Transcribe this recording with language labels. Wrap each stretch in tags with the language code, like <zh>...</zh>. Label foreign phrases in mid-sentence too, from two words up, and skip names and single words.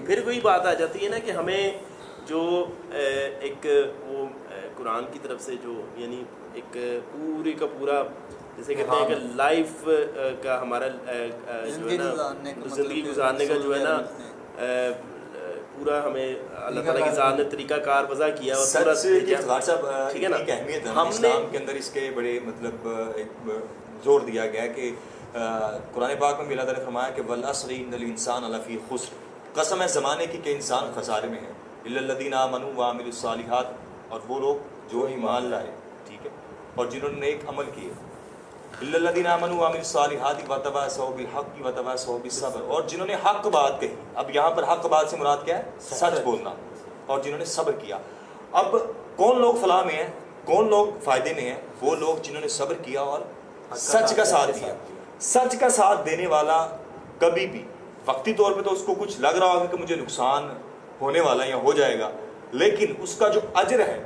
<hi>फिर कोई बात आ जाती है ना कि हमें जो एक वो कुरान की तरफ से जो यानी एक पूरे का पूरा जैसे कहते हैं कि लाइफ का हमारा जो है ना ज़िंदगी गुजारने का जो है ना पूरा हमें अल्लाह ताला की ज़ात ने तरीक़ाकार वज़ा किया और पूरा ठीक है ना, अहमियत है इस्लाम के अंदर, इसके बड़े मतलब एक जोर दिया गया कि कुरान पाक में भी अल्लाह ताला ने फरमाया कि</hi> <ar>والعصر إن الإنسان لفي خسر,</ar> <hi>कसम है ज़माने की कि इंसान खसारे में है,</hi> <ar>إلا الذين آمنوا وعملوا الصالحات,</ar> <hi>और वो लोग जो ईमान लाए, ठीक है, और जिन्होंने नेक अमल किए,</hi> <ar>إلا الذين آمنوا وعملوا الصالحات وتواصوا بالحق وتواصوا بالصبر,</ar> <hi>और जिन्होंने हक बात कही। अब यहाँ पर हक बात से मुराद क्या है? सच बोलना, और जिन्होंने सब्र किया। अब कौन लोग फलाह में हैं, कौन लोग फ़ायदे में हैं? वो लोग जिन्होंने सब्र किया और सच का साथ दिया। सच का साथ देने वाला कभी भी वक्ती तौर पे तो उसको कुछ लग रहा होगा कि मुझे नुकसान होने वाला है या हो जाएगा, लेकिन उसका जो अजर है</hi>